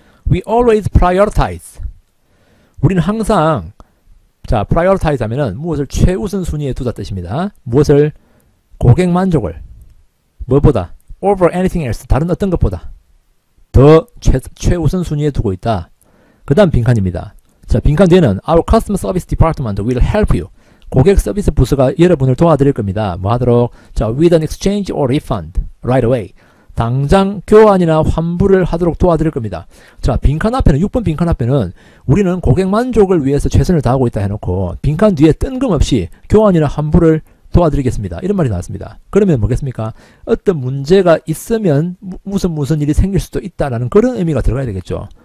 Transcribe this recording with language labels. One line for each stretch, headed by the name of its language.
English: We always prioritize.
Korean: 우리는 항상 자, prioritize 하면은 무엇을 최우선 순위에 두다 뜻입니다. 무엇을 고객 만족을 무엇보다
English: over anything else
Korean: 다른 어떤 것보다 더 최우선 순위에 두고 있다. 그 다음 빈칸입니다. 자, 빈칸 뒤에는
English: Our Customer Service Department will help you.
Korean: 고객 서비스 부서가 여러분을 도와드릴 겁니다. 뭐 하도록?
English: 자, with an exchange or refund right away.
Korean: 당장 교환이나 환불을 하도록 도와드릴 겁니다. 자, 빈칸 앞에는 6번 빈칸 앞에는 우리는 고객 만족을 위해서 최선을 다하고 있다 해놓고 빈칸 뒤에 뜬금없이 교환이나 환불을 도와드리겠습니다. 이런 말이 나왔습니다. 그러면 뭐겠습니까? 어떤 문제가 있으면 무슨 일이 생길 수도 있다라는 그런 의미가 들어가야 되겠죠.